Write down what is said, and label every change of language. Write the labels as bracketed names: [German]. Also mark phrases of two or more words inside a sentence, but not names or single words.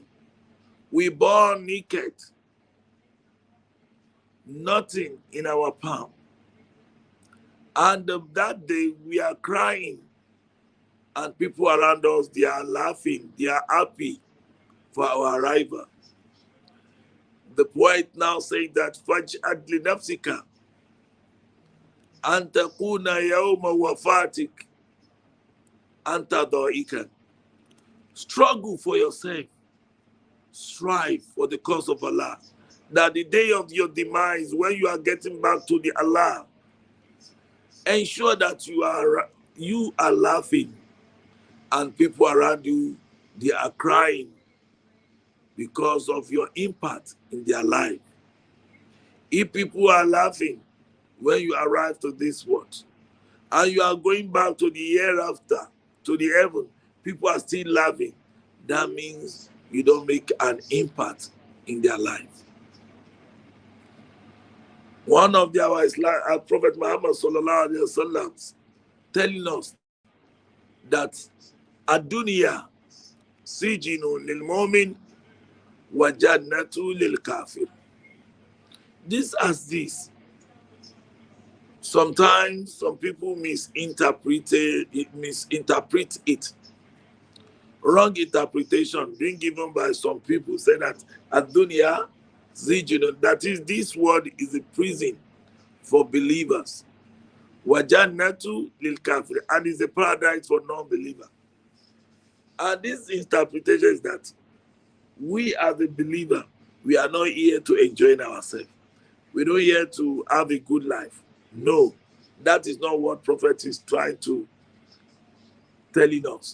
[English] We born naked, nothing in our palm. And that day we are crying, and people around us, they are laughing, they are happy for our arrival. The poet now says that [Arabic] فَجْعَدْ لِنَفْسِكَ أَن تَكُونَ يَوْمَ وَفَاتِكَ أَنْتَ ضَائِكًا. [English] Struggle for yourself. Strive for the cause of Allah. That the day of your demise, when you are getting back to the Allah, ensure that you are laughing, and people around you, they are crying. because of your impact in their life. If people are laughing when you arrive to this world, and you are going back to the hereafter, to the heaven, people are still laughing, that means you don't make an impact in their life. One of the Prophet Muhammad [Arabic] صلى الله عليه وسلم [English] telling us that [Arabic] الدنيا سجن للمؤمن وجنة للكافر. [English] This as this. Sometimes some people misinterpret it. Wrong interpretation being given by some people say that [Arabic] الدنيا سجن, [English] that is, this world is a prison for believers. [Arabic] وجنة للكافر, [English] and is a paradise for non-believer. And this interpretation is that we as a believer, we are not here to enjoy ourselves. We're not here to have a good life. No, that is not what Prophet is trying to telling us.